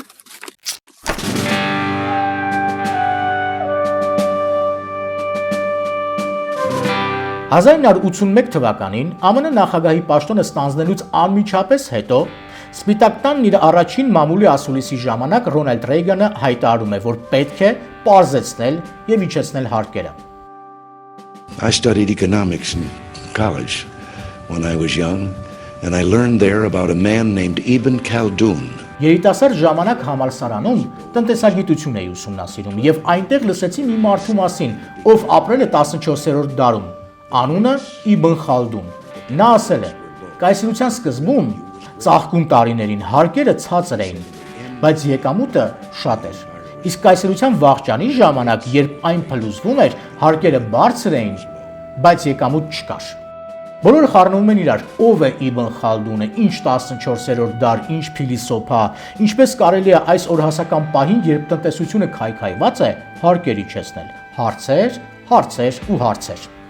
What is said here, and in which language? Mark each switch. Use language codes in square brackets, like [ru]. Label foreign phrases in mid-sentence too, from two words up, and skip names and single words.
[hy] «1981 թվականին ԱՄՆ նախագահի պաշտոնը ստանձնելուց անմիջապես հետո Սպիտակ տանն իր առաջին մամուլի ասուլիսի ժամանակ Ռոնալդ Ռեյգանը հայտարարում է, որ պետք է պարզեցնել եւ իջեցնել հարկերը։ [en] I studied economics in college when I was young, and I learned there about a man named Ibn Khaldun. [hy] Երիտասարդ ժամանակ համալսարանում տնտեսագիտություն էի ուսումնասիրում եւ այնտեղ լսեցի մի մարդու մասին, ով ապրել է 14-րդ դարում։ Անունը Իբն Խալդուն։ Նա ասել է. «Կայսրության սկզբում ծաղկուն տարիներին հարկերը ցածր էին, բայց եկամուտը շատ էր։ Իսկ կայսրության վաղճանի ժամանակ, երբ այն փլուզվում էր, հարկերը բարձր էին, բայց եկամուտ չկար»։ Բոլորը խառնվում են իրար, ով է Իբն Խալդունը, ինչ 14-րդ դար, ինչ փիլիսոփա, ինչպես կարելի է այս օրհասական պահին, երբ տնտեսությունը քայքայված է, հարկեր իջեցնել։ Հարցեր, հարցեր ու հարցեր։